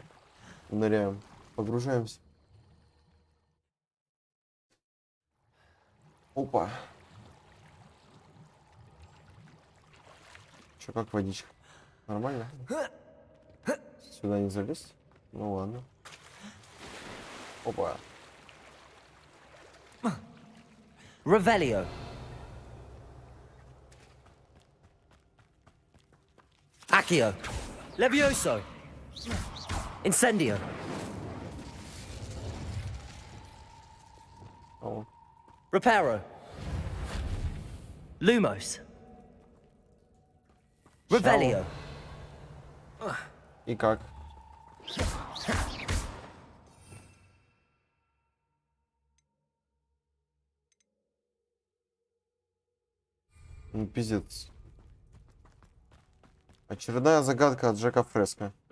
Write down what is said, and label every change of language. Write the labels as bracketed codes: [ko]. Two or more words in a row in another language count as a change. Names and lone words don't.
[ru] Ныряем. Погружаемся. Опа. Чё, как водичка? Нормально? Сюда не залезть? Ну ладно. Опа. Revelio. Accio. Levioso. Incendio. О. Reparo. Lumos. Revelio. И как? Ну, пиздец. Очередная загадка от Джека Фреско.